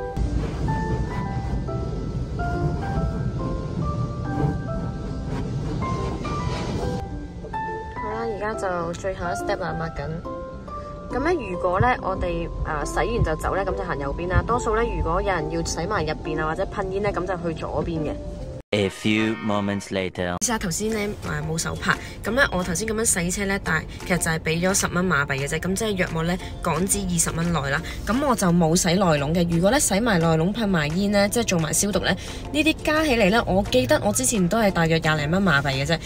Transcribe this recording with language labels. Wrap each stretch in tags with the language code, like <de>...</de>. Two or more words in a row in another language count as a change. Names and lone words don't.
<yue>而家就最後一 step 啦，抹緊。咁咧，如果咧我哋洗完就走咧，咁就行右邊啦。多數咧，如果有人要洗埋入邊啊，或者噴煙咧，咁就去左邊嘅。</yue> <en>A few moments later，</en> <yue>試下頭先咧冇手拍，咁咧我頭先咁樣洗車咧，但係其實就係俾咗10蚊馬幣嘅啫，咁即係約莫咧港紙20蚊內啦。咁我就冇洗內籠嘅。如果咧洗埋內籠噴埋煙咧，即係做埋消毒咧，呢啲加起嚟咧，我記得我之前都係大約20零蚊馬幣嘅啫。</yue>